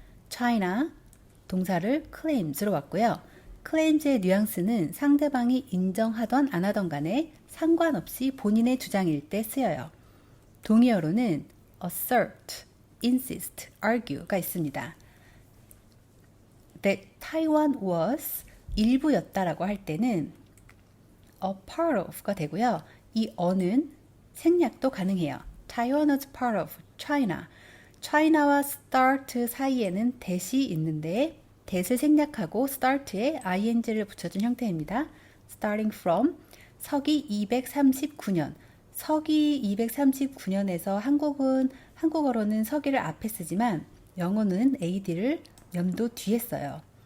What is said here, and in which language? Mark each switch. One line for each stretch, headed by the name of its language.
Korean: China, 동사를 claims로 왔고요. claims의 뉘앙스는 상대방이 인정하던 안 하던 간에 상관없이 본인의 주장일 때 쓰여요. 동의어로는 assert, insist, argue가 있습니다.
English: That Taiwan was
Korean: 일부였다라고 할 때는 a part of가 되고요. 이 어는 생략도 가능해요.
English: Taiwan was part of China.
Korean: China와 start 사이에는 that이 있는데 that을 생략하고 start에 ing를 붙여준 형태입니다.
English: Starting from
Korean: 서기 239년. 서기 239년에서 한국어로는 서기를 앞에 쓰지만 영어는 AD를 연도 뒤에 써요.